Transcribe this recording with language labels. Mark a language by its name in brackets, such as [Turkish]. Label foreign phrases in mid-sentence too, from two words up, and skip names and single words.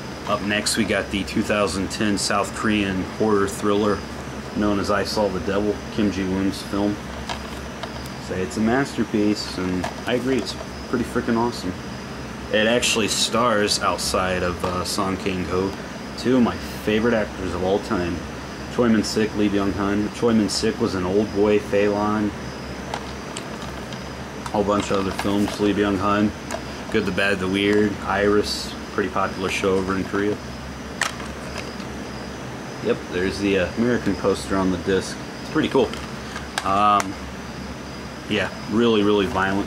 [English] Up next we got the 2010 South Korean horror thriller known as I Saw the Devil, Kim Ji-woon's film. Say it's a masterpiece, and I agree, it's pretty freaking awesome. It actually stars, outside of Song Kang-ho, 2 of my favorite actors of all time. Choi Min-sik, Lee Byung-hun. Choi Min-sik was in Old Boy, Phelan, a whole bunch of other films. Lee Byung-hun, Good, the Bad, the Weird, Iris, pretty popular show over in Korea. Yep, there's the American poster on the disc. It's pretty cool. Yeah, really violent.